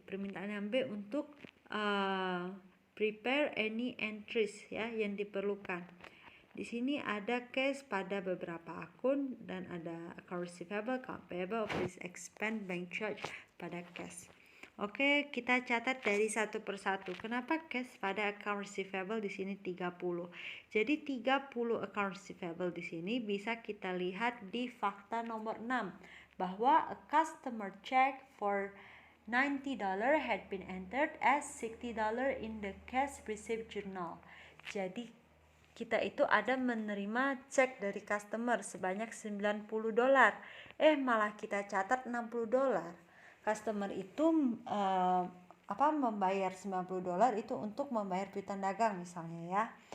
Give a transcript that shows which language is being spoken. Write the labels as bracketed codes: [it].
[id] Permintaan yang B untuk [en] prepare any entries [id] ya yang diperlukan. Di sini ada cash pada beberapa akun dan ada account receivable, account payable, office expense, bank charge pada cash. Oke, kita catat dari satu persatu. Kenapa cash pada account receivable di sini 30? Jadi 30 account receivable di sini bisa kita lihat di fakta nomor 6 bahwa [en] a customer check for $90 had been entered as $60 in the cash receipt journal. [id] Jadi kita itu ada menerima cek dari customer sebanyak $90. Malah kita catat $60. Customer itu membayar $90 itu untuk membayar piutang dagang misalnya ya.